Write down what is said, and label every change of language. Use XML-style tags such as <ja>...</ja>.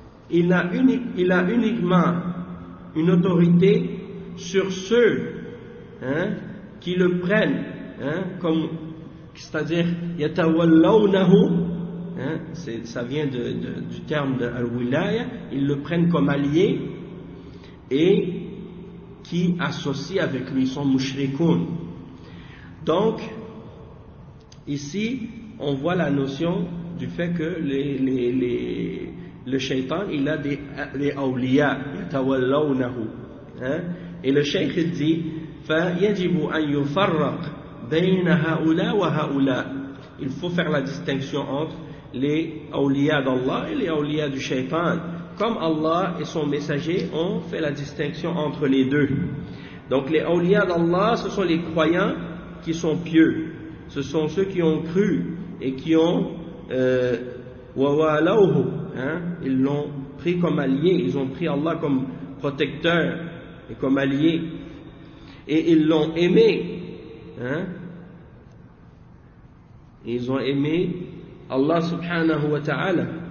<fr>Il a uniquement une autorité sur ceux qui le prennent, comme, c'est-à-dire yatawallawnahu, ça vient du terme de al-wilaya, ils le prennent comme allié et qui associent avec lui, son mushrikun. Donc ici on voit la notion du fait que les le shaytan, il a des awliya, yatawallawnahu. Hein? Et le shaykh dit,</fr> <ar>فَيَجِبُ أَنْ يُفَرَّقْ بَيْنَ هَؤُلَا وَهَؤُلَا.</ar> <fr>Il faut faire la distinction entre les awliya d'Allah et les awliya du shaytan. Comme Allah et son messager ont fait la distinction entre les deux. Donc les awliya d'Allah, ce sont les croyants qui sont pieux. Ce sont ceux qui ont cru et qui ont wawalawhu, hein, ils l'ont pris comme allié, ils ont pris Allah comme protecteur et comme allié, et ils l'ont aimé, hein, ils ont aimé Allah subhanahu wa ta'ala,</fr>